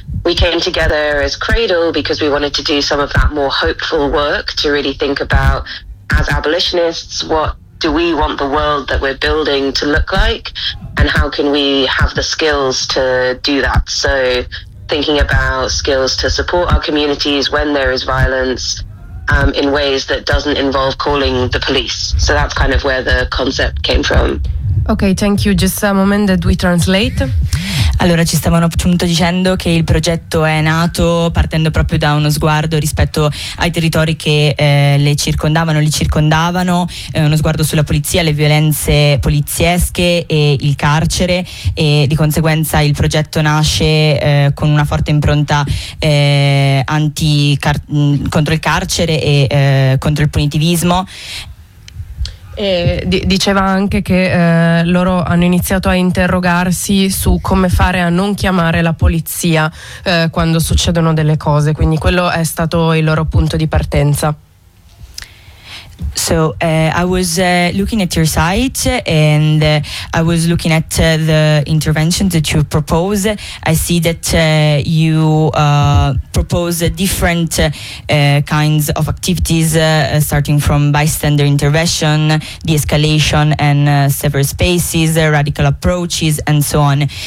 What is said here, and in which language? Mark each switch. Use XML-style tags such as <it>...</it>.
<en>We came together as Cradle because we wanted to do some of that more hopeful work to really think about, as abolitionists, what do we want the world that we're building to look like and how can we have the skills to do that? So thinking about skills to support our communities when there is violence, in ways that doesn't involve calling the police. So that's kind of where the concept came from. Okay, thank you. Just a moment that we translate.</en> <it>Allora, ci stavano appunto dicendo che il progetto è nato partendo proprio da uno sguardo rispetto ai territori che li circondavano, uno sguardo sulla polizia, le violenze poliziesche e il carcere, e di conseguenza il progetto nasce con una forte impronta contro il carcere e contro il punitivismo. E diceva anche che loro hanno iniziato a interrogarsi su come fare a non chiamare la polizia quando succedono delle cose, quindi quello è stato il loro punto di partenza.</it> <en>So I was looking at your site and I was looking at the interventions that you propose. I see that you propose different kinds of activities starting from bystander intervention, de-escalation and several spaces, radical approaches and so on.</en>